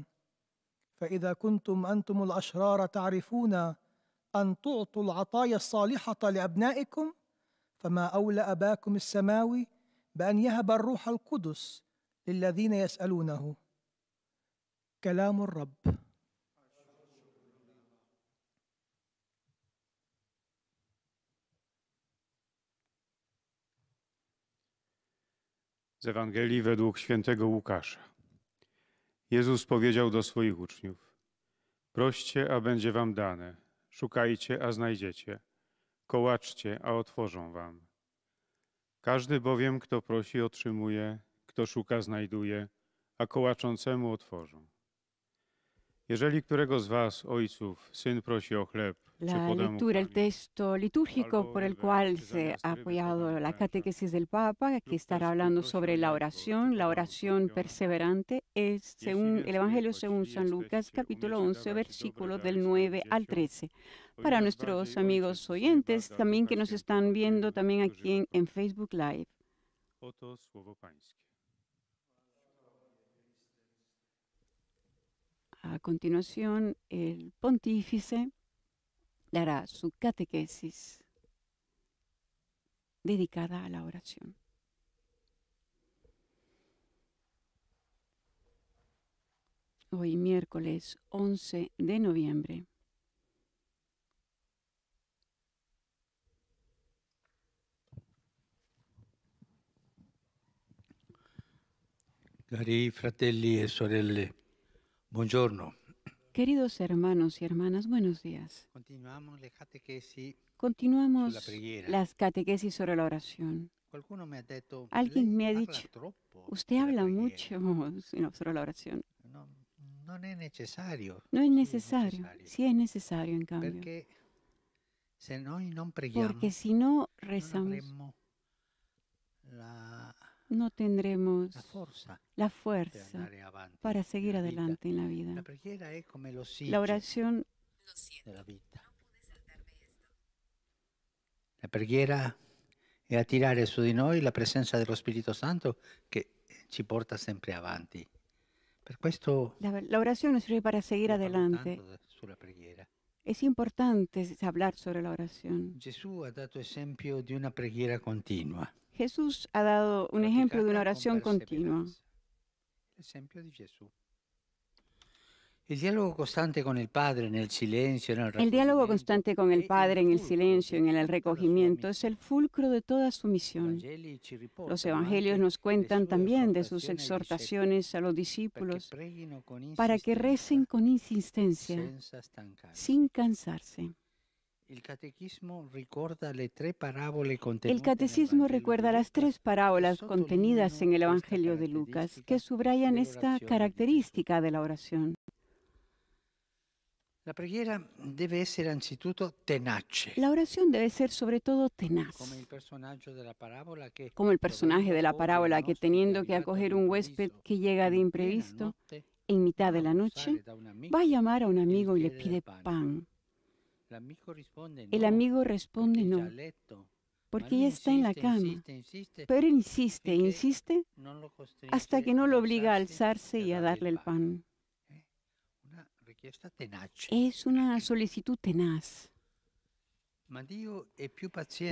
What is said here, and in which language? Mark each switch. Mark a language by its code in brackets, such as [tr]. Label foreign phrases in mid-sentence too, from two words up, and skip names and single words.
[ar] فإذا كنتم أنتم الأشرار تعرفون أن تعطوا العطايا الصالحة لأبنائكم، فما أولى أباكم السماوي بأن يهب الروح القدس للذين يسألونه. كلام الرب. [pl] Z Ewangelii według świętego Łukasza. Jezus powiedział do swoich uczniów: proście, a będzie wam dane, szukajcie, a znajdziecie, kołaczcie, a otworzą wam. Każdy bowiem, kto prosi, otrzymuje, kto szuka, znajduje, a kołaczącemu otworzą. Jeżeli którego z was, ojców, syn prosi o chleb, [es] La lectura, el texto litúrgico por el cual se ha apoyado la catequesis del Papa, que estará hablando sobre la oración perseverante, es según el Evangelio según San Lucas, capítulo 11, versículos del 9 al 13. Para nuestros amigos oyentes, también que nos están viendo también aquí en Facebook Live. [pl] Oto słowo pańskie. [es] A continuación, el pontífice dará su catequesis dedicada a la oración. Hoy, miércoles 11 de noviembre. [it] Cari fratelli e sorelle, buongiorno. [es] Queridos hermanos y hermanas, buenos días. Continuamos las catequesis sobre la oración. Alguien me ha dicho, usted habla mucho sobre la oración. No es necesario. No es necesario, sí es necesario en cambio. Porque si no rezamos, no tendremos la fuerza para seguir adelante en la vida. La oración [it] La preghiera è attirare su di noi la presenza dello Spirito Santo che ci porta sempre avanti. Per questo [es] la oración nos sirve para seguir adelante. Es importante hablar sobre la oración. [it] Gesù ha dato esempio di una preghiera continua. [es] Jesús ha dado un ejemplo de una oración continua. El ejemplo de Jesús. El diálogo constante con el Padre en el silencio, en el recogimiento. El diálogo constante con el Padre en el silencio, en el recogimiento, es el fulcro de toda su misión. Los evangelios nos cuentan también de sus exhortaciones a los discípulos para que recen con insistencia, sin cansarse. El catecismo recuerda las tres parábolas contenidas en el Evangelio de Lucas que subrayan esta característica de la oración. [it] La preghiera deve essere anzitutto tenace, [es] La oración debe ser sobre todo tenaz, [it] come il personaggio della parabola che, [es] como el personaje de la parábola que, teniendo que acoger un huésped que llega de [it] in piena [es] imprevisto, [it] notte, [es] en mitad de [it] va a [es] la noche, [it] bussare da un amico [es] va a llamar a un [it] e gli [es] amigo y le [it] chiede [es] pide [it] del pane. [es] pan. [it] L'amico risponde [es] El [it] no, [es] amigo responde [it] perché è già [es] no, [it] a letto, [es] porque [it] ma [es] ya [it] lui [es] está en la [it] insiste, [es] cama. [it] insiste, insiste, [es] Pero él insiste e [it] finché [es] insiste [it] non lo costringe [es] hasta que no lo [it] ad [es] obliga a [it] alzarsi [es] alzarse [it] e [es] y a darle el pan. [it] Una richiesta tenace. [es] Es una solicitud tenaz. [it] Ma Dio è più paziente